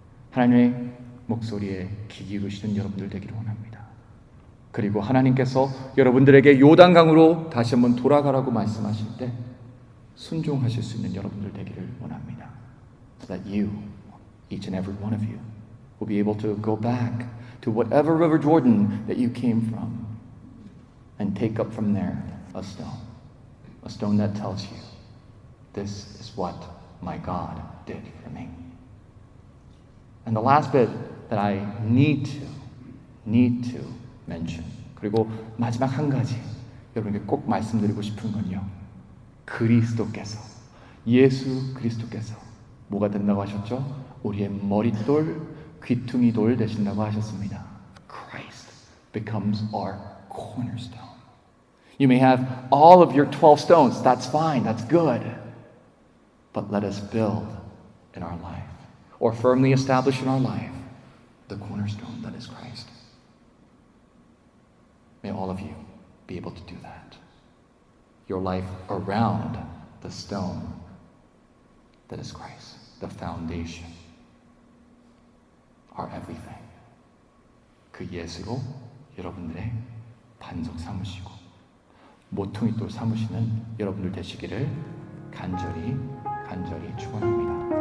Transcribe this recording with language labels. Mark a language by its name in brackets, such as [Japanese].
[Korean] 하나님의 목소리에 귀 기울이시는 여러분들 되기를 원합니다. 그리고 하나님께서 여러분들에게 요단강으로 다시 한번 돌아가라고 말씀하실 때 순종하실 수 있는 여러분들 되기를 원합니다. [English] So that you, each and every one of you, will be able to go back to whatever river Jordan that you came from and take up from there a stone that tells you, this is what my God did for me. And the last bit that I need to mention, [Korean] 그리고 마지막 한 가지 여러분에게 꼭 말씀드리고 싶은 건요, 그리스도께서, 예수 그리스도께서 뭐가 된다고 하셨죠? 우리의 머릿돌, 귀퉁이돌 되신다고 하셨습니다. [English] Christ becomes our cornerstone. You may have all of your 12 stones. That's fine. That's good. But let us build in our life, or firmly establish in our life, the cornerstone that is Christ. May all of you be able to do that. Your life around the stone that is Christ, the foundation, our everything. [Korean] 그 예수로 여러분들의 반석 삼으시고 모퉁이돌 삼으시는 여러분들 되시기를 간절히 축원합니다.